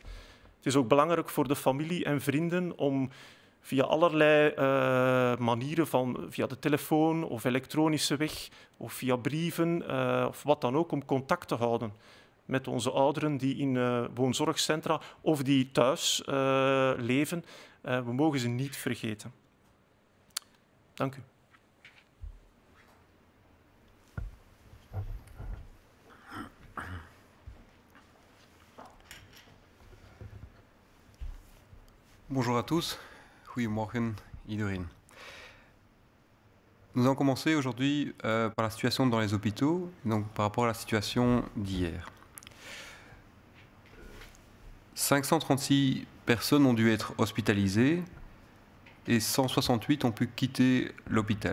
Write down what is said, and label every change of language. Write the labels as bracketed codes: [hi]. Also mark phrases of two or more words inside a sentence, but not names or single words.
[nl] Het is ook belangrijk voor de familie en vrienden om via allerlei manieren, via de telefoon of elektronische weg of via brieven of wat dan ook, om contact te houden met onze ouderen die in woonzorgcentra of die thuis leven. We mogen ze niet vergeten. Dank u. [fr] Bonjour à tous, [nl] goedemorgen iedereen. [fr] Nous allons commencer aujourd'hui par la situation dans les hôpitaux, donc par rapport à la situation d'hier. 536 personnes ont dû être hospitalisées et 168 ont pu quitter l'hôpital.